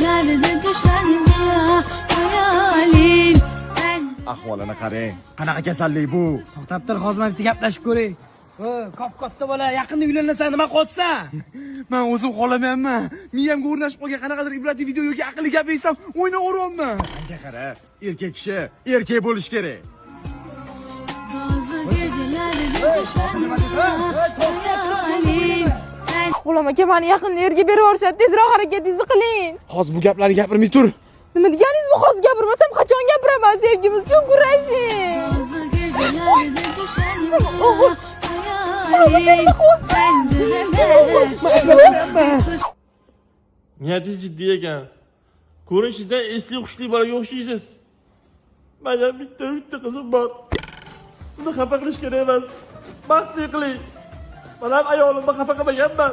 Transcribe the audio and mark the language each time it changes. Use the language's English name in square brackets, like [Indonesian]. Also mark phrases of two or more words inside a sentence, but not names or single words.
[Turkish] gecelerde düşer ya hayalin. [Uzbek] Ahvolini qarang. Qanaqa kasallik bu? To'xtab tur, hozir bitta gaplashib ko'ring. Katta bola, yaqinda uylanasan, nima qolsa? Men o'zim xolamayapman. Miyamga o'rnashib qolgan qanaqadir ibratli video yoki aqlli gap eshitsam, o'ynaveryapman. Qancha qara, erkak kishi erkak bo'lish kerak. [Turkish] Bazı gecelerde düşer ya hayalin. [Uzbek] G'ulom aka, meni yaqinda yerga berib yuborishadi. Tezroq harakatingizni qiling. Hozir bu gaplarni gapirmay tur. Nima deganingiz bu? Hozir gapirmasam qachon gapiraman? Sevgimiz uchun kurashing. [Turkish] Bazı gecelerde düşer ya hayalin. [Uzbek] Niyatingiz jiddiy ekan. Ko'rinishingizdan esli hushli bolaga o'xshaysiz. Mana bitta qizim bor. Uni xafa qilish kerak emas. Baxtli qiling. Men ham ayolimni xafa qilmaganman.